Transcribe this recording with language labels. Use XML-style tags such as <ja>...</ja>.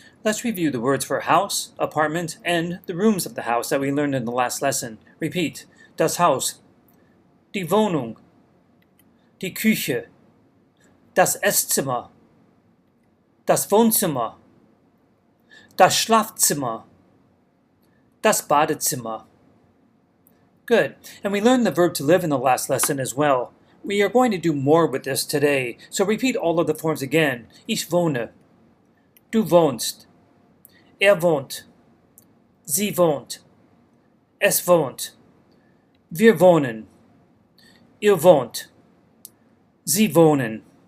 <en>Let's review the words for house, apartment, and the rooms of the house that we learned in the last lesson. Repeat.</en> <de>Das Haus, die Wohnung, die Küche, das Esszimmer, das Wohnzimmer, das Schlafzimmer, das Badezimmer.</de> <en>Good. And we learned the verb to live in the last lesson as well. We are going to do more with this today, so repeat all of the forms again.</en> <de>Ich wohne. Du wohnst. Wohnt. Sie wohnt. Es wohnt. Wir wohnen. Ihr wohnt. Sie wohnen.</de>